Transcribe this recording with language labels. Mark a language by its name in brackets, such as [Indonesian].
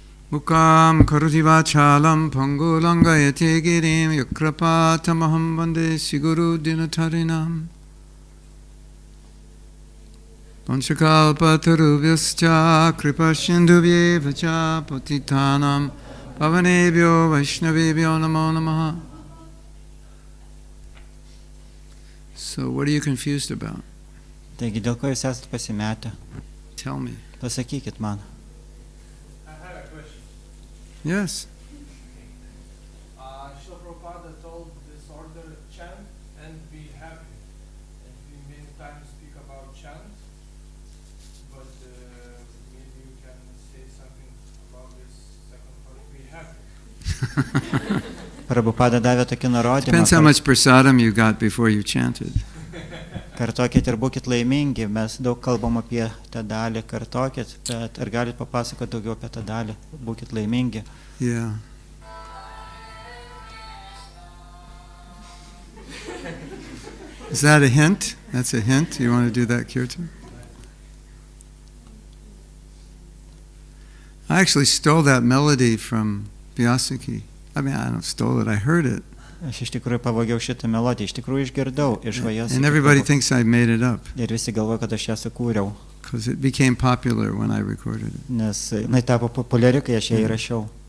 [Sanskrit] Mukam karoti vachalam pangulangayate girim yakrapatamaham vande siguru dinatarinam Panchakalpatarubhyascha kripasindhubhyeva cha patitanam pavanebhyo vaishnavebhyo namo namaha. [English] So what are you confused about? [Lithuanian] Taigi, dėl ko jūs esate pasimetę? [English] Tell me. [Lithuanian] Pasakykit man. [English] I have a question. Yes. Srila Prabhupada told this order chant and be happy. And we many times speak about chant, but maybe you can say something about this second part, be happy. [Lithuanian] Prabhupada davė tokį nurodymą. [English] Depends how much prasadam you got before you chanted. [Lithuanian] Kartokit ir būkit laimingi. Mes daug kalbam apie tą dalį. Kartokit, bet ar galit papasakoti daugiau apie tą dalį? Būkit laimingi. [English] Yeah. Is that a hint? That's a hint? You want to do that kirtan? I actually stole that melody from Vyasaki. I mean, I don't stole it, I heard it. [Lithuanian] Aš iš tikrųjų pavogiau šitą melodiją. Iš tikrųjų išgirdau iš Vyasaki. [English] And everybody thinks I made it up. [Lithuanian] Ir visi galvoja, kad aš ją sukūriau. [English] Because it became popular when I recorded it. [Lithuanian] Nes jinai tapo populiari, kai aš ją įrašiau.